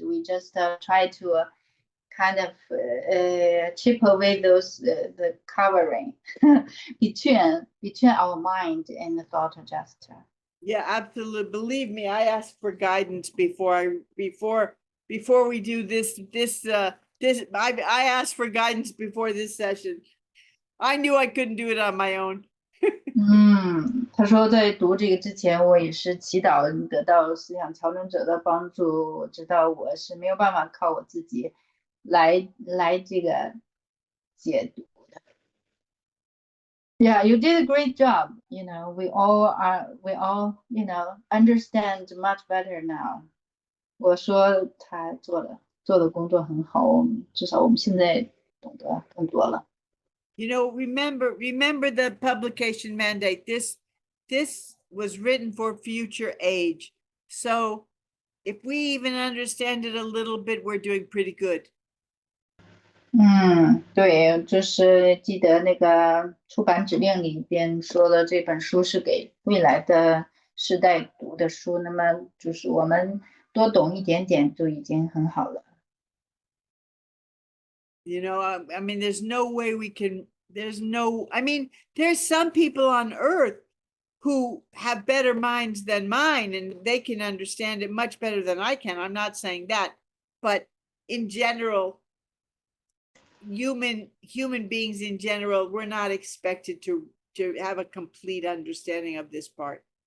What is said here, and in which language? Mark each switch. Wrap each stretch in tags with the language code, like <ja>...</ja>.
<en>We just try to kind of chip away those the covering between our mind and the thought adjuster. Yeah, absolutely. Believe me, I asked for guidance before we do this. I asked for guidance before this session. I knew I couldn't do it on my own.</en> <zh>他说在读这个之前，我也是祈祷得到思想调整者的帮助。我知道我是没有办法靠我自己来这个解读的。</zh> <en>Yeah, you did a great job. We all understand much better now.</en> <zh>我说他做的工作很好，至少我们现在懂得更多了。</zh> <en>Remember the publication mandate. This was written for future age. So if we even understand it a little bit, we're doing pretty good.</en> <zh>对，就是记得那个出版指令里边说的，这本书是给未来的世代读的书，那么就是我们多懂一点点就已经很好了。</zh> <en>I mean, there's no way we can, there's some people on earth who have better minds than mine and they can understand it much better than I can. I'm not saying that, but in general, human beings in general, we're not expected to have a complete understanding of this part.</en>